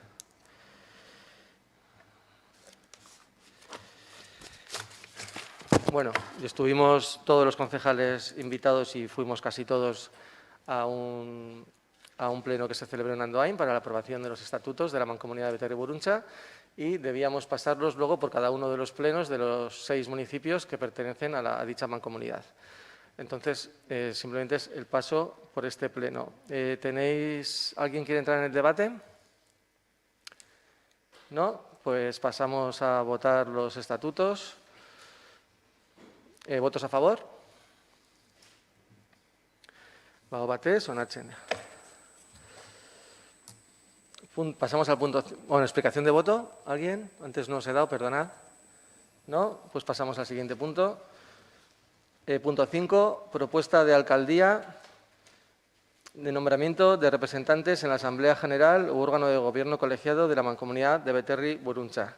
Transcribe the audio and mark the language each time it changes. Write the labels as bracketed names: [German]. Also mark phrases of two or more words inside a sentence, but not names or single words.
[Spanish] Bueno, estuvimos todos los concejales invitados y fuimos casi todos a un pleno que se celebró en Andoain para la aprobación de los estatutos de la Mancomunidad de Beterri-Burruntza y debíamos pasarlos luego por cada uno de los plenos de los 6 municipios que pertenecen a dicha mancomunidad. Entonces, simplemente es el paso por este pleno. ¿Alguien quiere entrar en el debate? ¿No? Pues pasamos a votar los estatutos. ¿Votos a favor? [Basque] ¿Bago batez? Onartzen da. [Spanish] Pasamos al punto... Bueno, explicación de voto. ¿Alguien? Antes no os he dado, perdonad. ¿No? Pues pasamos al siguiente punto. Punto 5. Propuesta de alcaldía de nombramiento de representantes en la Asamblea General u órgano de gobierno colegiado de la Mancomunidad de Beterri-Burruntza.